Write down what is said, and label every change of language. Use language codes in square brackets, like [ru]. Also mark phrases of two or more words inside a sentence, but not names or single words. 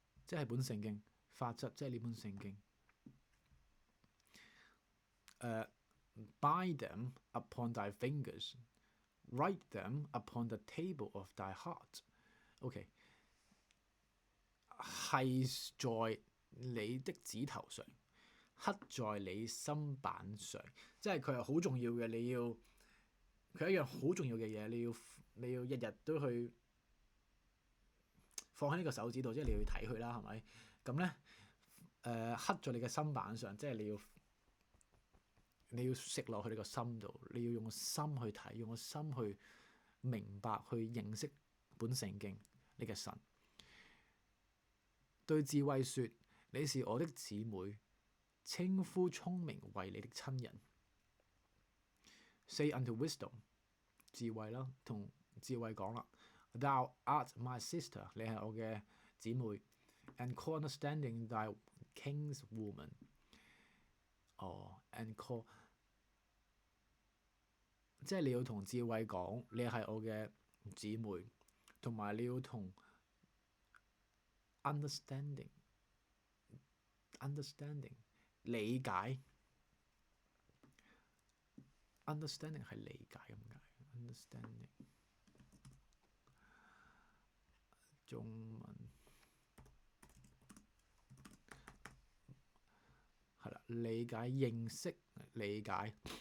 [yue] 即係本聖經，法則即係呢本聖經。 [en] Bind them upon thy fingers, write them upon the table of thy heart. [yue] OK， 係在你的指頭上，刻在你心板上，即係佢係好重要嘅。佢係一樣好重要嘅嘢，你要日日都去放喺呢個手指度，即係你要睇佢啦，係咪？咁咧刻在你嘅心板上，即係你要食落去你個心度，你要用個心去睇，用個心去明白，去認識本聖經，你嘅神。對智慧說：你是我的姊妹，稱呼聰明為你的親人。 [en] Say unto wisdom， [yue] 智慧啦，同智慧講啦。 [en] Thou art my sister， [yue] 你係我嘅姊妹。 [en] And call understanding thy kinswoman。and call， [yue] 即係你要同智慧講，你係我嘅姊妹，同埋你要同understanding 理解。understanding 係理解咁解。understanding 中文係啦，理解、認識、理解。